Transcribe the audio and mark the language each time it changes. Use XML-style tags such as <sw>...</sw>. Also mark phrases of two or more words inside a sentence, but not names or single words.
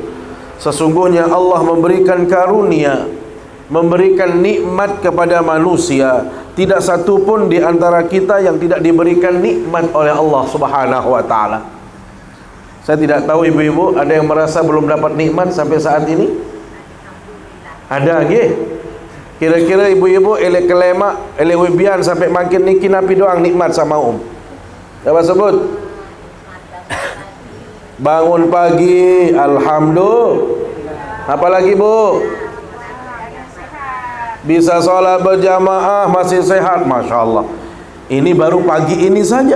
<id>Sesungguhnya Allah memberikan karunia, memberikan nikmat kepada manusia. Tidak satu pun di antara kita yang tidak diberikan nikmat oleh Allah</id> <ar>Subhanahu wa taala.</ar> <id>Saya tidak tahu ibu-ibu ada yang merasa belum dapat nikmat sampai saat ini?</id> <sas>Ada nggih?</sas> <id>Kira-kira ibu-ibu</id> <sas>ele kelema, ele wibian sampai makin niki napi doang nikmat sama</sas> <id>Coba sebut. Bangun pagi, alhamdulillah. Apalagi bu? Bisa sholat berjamaah, masih sehat,</id> <ar>Masya Allah.</ar> <id>Ini baru pagi ini saja.</id>